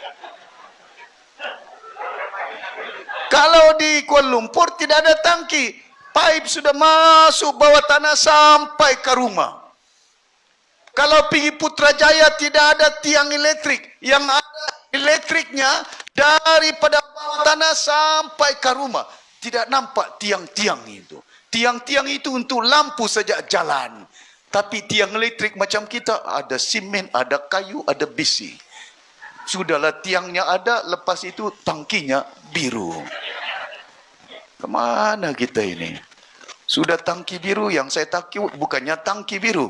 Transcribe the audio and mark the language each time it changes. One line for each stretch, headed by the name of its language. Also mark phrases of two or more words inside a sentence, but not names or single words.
Malay: Kalau di Kuala Lumpur tidak ada tangki, pipe sudah masuk bawah tanah sampai ke rumah. Kalau pergi Putrajaya tidak ada tiang elektrik, yang ada elektriknya daripada bawah tanah sampai ke rumah. Tidak nampak tiang-tiang itu. Tiang-tiang itu untuk lampu saja jalan. Tapi tiang elektrik macam kita ada simen, ada kayu, ada besi. Sudahlah tiangnya ada, lepas itu tangkinya biru. Kemana kita ini? Sudah tangki biru, yang saya takut bukannya tangki biru.